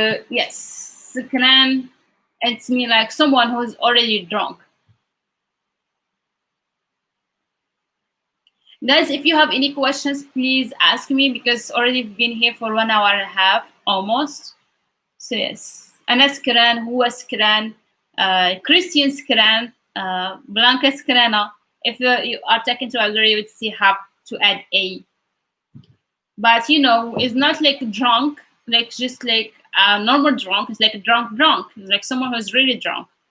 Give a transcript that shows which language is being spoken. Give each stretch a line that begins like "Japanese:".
English: Yes, سكران. It's mean like someone who's already drunk. Guys, if you have any questions, please ask me because already been here for 1 hour and a half almost.
Arabic: So yes, أنا سكران هو سكران Christian سكران Blanca سكرانة.
English: If you are taken to agree, you would see have to add a. But it's not like drunk, like just like a normal drunk. It's like a drunk. It's like someone who's really drunk.